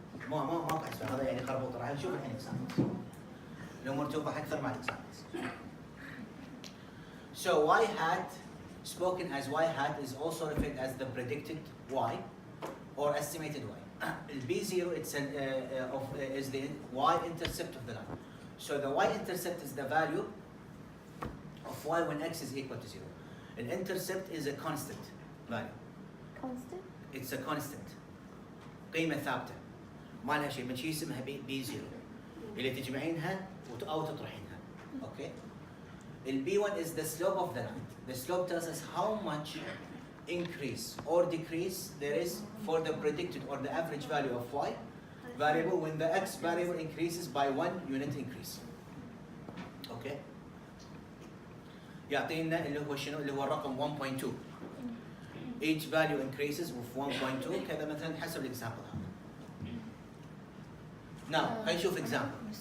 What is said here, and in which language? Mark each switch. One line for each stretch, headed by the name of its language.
Arabic: ماكو حسبان، هذا يعني خربوط. راح نشوف الحين examples. الامور توضح اكثر مع examples.
English: So y hat spoken as y hat is also referred as the predicted y or estimated y. B0 it's is the y intercept of the line. So the y intercept is the value of y when x is equal to 0. An intercept is a constant value. constant. It's a constant.
Arabic: قيمة ثابتة. ما لها شيء، من شيء اسمها B0 اللي تجمعينها أو تطرحينها.
English: Okay. The B1 is the slope of the line. The slope tells us how much increase or decrease there is for the predicted or the average value of y variable when the x variable increases by 1 unit increase. Okay.
Arabic: يعطينا اللي هو شنو؟ اللي هو الرقم 1.2.
English: Each value increases with 1.2
Arabic: كذا مثلا حسب الاكزامبل هذا. Now خلينا نشوف example.